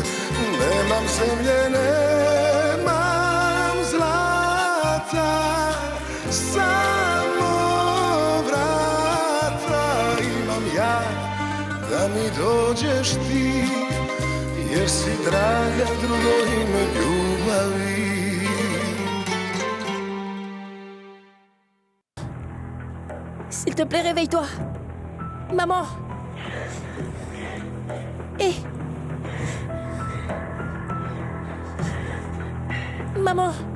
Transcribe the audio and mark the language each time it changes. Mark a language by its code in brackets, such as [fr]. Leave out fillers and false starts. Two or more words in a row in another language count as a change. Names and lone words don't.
[hr] Nemam zemlje, nemam zlata, samo vrata imam ja, da mi dođeš ti, jer si draga drugo ime ljubavi. [fr] S'il te plaît, réveille-toi. Maman. Hé. Maman.